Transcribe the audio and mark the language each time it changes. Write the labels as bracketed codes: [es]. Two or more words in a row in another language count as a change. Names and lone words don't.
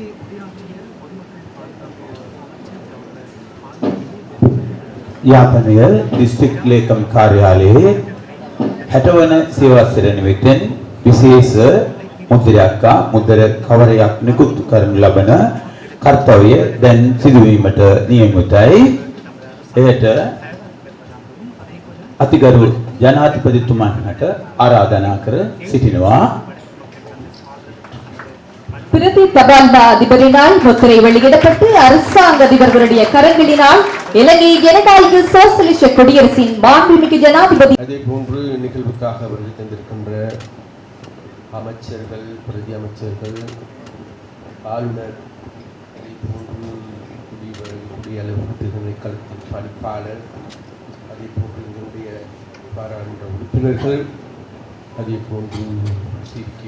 [si] යාපනය දිස්ත්‍රික් ලේකම් කාර්යාලයේ 60 වන සේවාස්තර නිමිත්තෙන් විශේෂ මුද්‍රයක් මුද්‍ර කවරයක් නිකුත් කරනු ලබන කර්තව්‍ය දැන් සිදුවීමට නියමිතයි. එයට අතිගරු ජනාධිපතිතුමන්ට ආරාධනා කර සිටිනවා. [ta] பிரதி தபால் அதிபரினால் முத்திரை வெளியிடப்பட்டு அரசாங்க அதிபர்களுடைய கரங்களினால் இலங்கை ஜனநாயக சோசலிச குடியரசின் மாண்புமிகு ஜனாதிபதி. அதே போன்று நிகழ்வுக்காக வருகை தந்திருக்கின்ற அமைச்சர்கள், பிரதி அமைச்சர்கள், ஆளுநர், அதே போன்று குடியரசு திணைக்களத்தின் பணிப்பாளர், அதே போன்று எங்களுடைய பாராளுமன்ற உறுப்பினர்கள், அதே போன்று சி.கே.